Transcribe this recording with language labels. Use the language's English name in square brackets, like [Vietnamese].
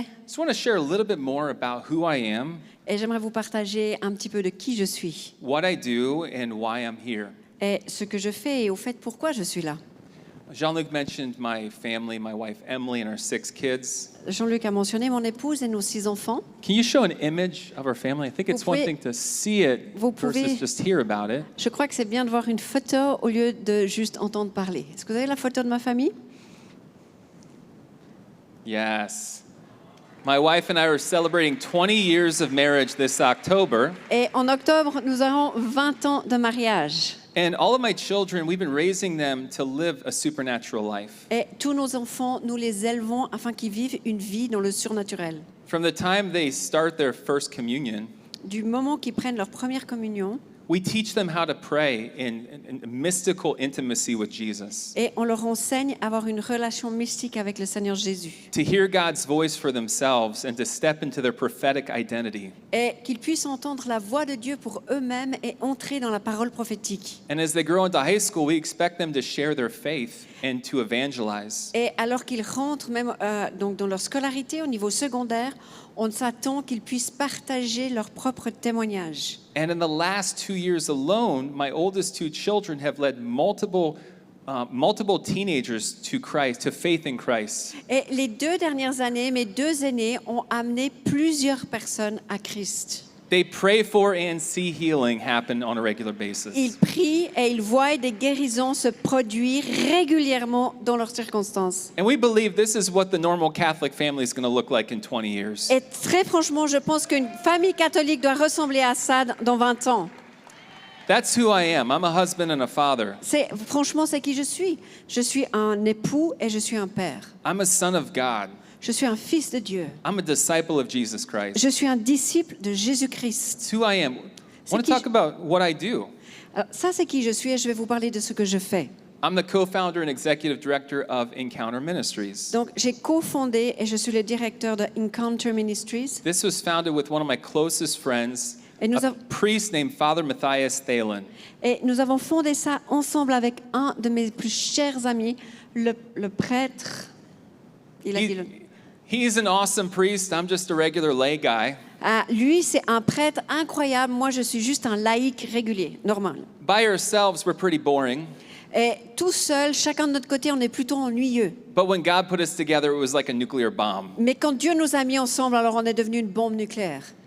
[English] I just want to share a little bit more about who I am, [French] et j'aimerais vous partager un petit peu de qui je suis [English] what I do, and why I'm here. [French] et ce que je fais et au fait pourquoi je suis là. [English] Jean-Luc mentioned my family, my wife Emily, and our 6 kids. [French] Jean-Luc a mentionné mon épouse et nos 6 enfants. [English] Can you show an image of our family? I think it's one thing to see it [French] vous [English] versus [French] pouvez- [English] just hear about it. [French] Je crois que c'est bien de voir une photo au lieu de juste entendre parler. Est-ce que vous avez la photo de ma famille? [English] Yes. My wife and I are celebrating 20 years of marriage this October. [French] Et en octobre, nous aurons 20 ans de mariage. [English] And all of my children, we've been raising them to live a supernatural life. [French] Et tous nos enfants, nous les élevons afin qu'ils vivent une vie dans le surnaturel. [English] From the time they start their first communion, [French] Du moment qu'ils prennent leur première communion, [English] we teach them how to pray in mystical intimacy with Jesus, [French] et on leur enseigne à avoir une relation mystique avec le Seigneur Jésus. [English] to hear God's voice for themselves and to step into their prophetic identity. [French] Et qu'ils puissent entendre la voix de Dieu pour eux-mêmes et entrer dans la parole prophétique. [English] And as they grow into high school, we expect them to share their faith and to evangelize. [French] Et alors qu'ils rentrent même donc dans leur scolarité au niveau secondaire, on s'attend qu'ils puissent partager leur propre témoignage. [English] And in the last 2 years alone, my oldest 2 children have led multiple teenagers to Christ, to faith in Christ. [French] Et les 2 dernières années, mes 2 aînés ont amené plusieurs personnes à Christ. [English] They pray for and see healing happen on a regular basis. [French] Ils prient et ils voient des guérisons se produire régulièrement dans leurs circonstances. [English] And we believe this is what the normal Catholic family is going to look like in 20 years. [French] Et très franchement, je pense qu'une famille catholique doit ressembler à ça dans 20 ans. [English] That's who I am. I'm a husband and a father. [French] Franchement, c'est qui je suis. Je suis un époux et je suis un père. [English] I'm a son of God. [French] Je suis un fils de Dieu. [English] I'm a disciple of Jesus Christ. [French] Je suis un disciple de Jésus-Christ. [English] It's who I am. I [French] C'est [English] want to [French] qui [English] talk about what I do. [French] Alors, ça, c'est qui je suis et je vais vous parler de ce que je fais. [English] I'm the co-founder and executive director of Encounter Ministries. [French] Donc, j'ai cofondé et je suis le directeur de Encounter Ministries. [English] This was founded with one of my closest friends, [French] Et nous, [English] a priest named Father Matthias Thalen. [French] et nous avons fondé ça ensemble avec un de mes plus chers amis, le prêtre. Il a dit le... [English] He's an awesome priest. I'm just a regular lay guy. [French] Ah, lui, c'est un prêtre incroyable. Moi, je suis juste un laïc régulier, normal. [English] By ourselves, we're pretty boring. [French] Et tout seul, chacun de notre côté, on est plutôt ennuyeux. [English] But when God put us together, it was like a nuclear bomb. [French] Mais quand Dieu nous a mis ensemble, alors on est devenu une bombe nucléaire.